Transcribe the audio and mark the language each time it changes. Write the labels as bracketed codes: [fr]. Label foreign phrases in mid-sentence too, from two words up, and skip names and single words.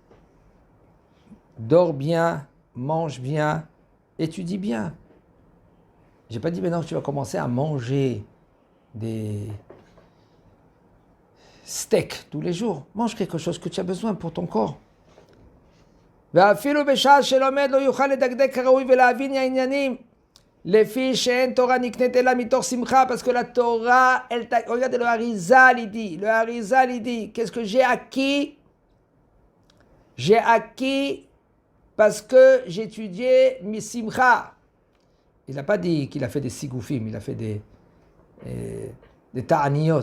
[fr] Dors bien, mange bien, étudie bien. J'ai pas dit maintenant que tu vas commencer à manger des steaks tous les jours. Mange quelque chose que tu as besoin pour ton corps. [he] ואפילו בשעה שלומד לא יוכל לדקדק כראוי ולהבין העניינים לפי שאין תורה נקנית אלא מתוך שמחה, [fr] parce que la Torah, regardez le Harizal, il dit, qu'est-ce que j'ai acquis? J'ai acquis parce que j'étudiais Misimcha. Il n'a pas dit qu'il a fait des sigoufim, il a fait des ta'aniyot.